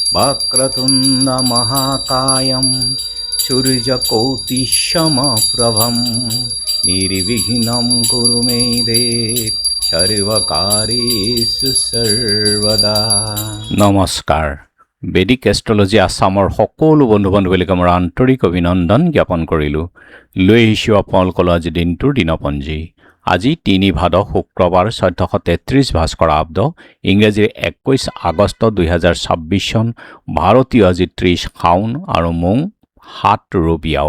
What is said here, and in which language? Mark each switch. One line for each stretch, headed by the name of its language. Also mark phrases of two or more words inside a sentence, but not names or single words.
Sanskrit: वक्रतुण्ड महाकायं सूर्यकोटिसमप्रभं निर्विघ्नं कुरु मे देव सर्वकार्येषु सर्वदा।
Assamese: नमस्कार। বেদিক এষ্ট্ৰলজি আছামৰ সকলো বন্ধু বান্ধৱীক মোৰ আন্তৰিক অভিনন্দন জ্ঞাপন কৰিলোঁ। লৈ আহিছোঁ আপোনালোকৰ আজি দিনটোৰ দিনপঞ্জী। আজি ৩ ভাদ শুক্ৰবাৰ ১৪৩৩ ভাস্কৰ আব্দ, ইংৰাজীৰ ২১ আগষ্ট ২০২৬ চন, ভাৰতীয় আজি ৩০ শাওন আৰু মোং ৭ ৰবিয়াও।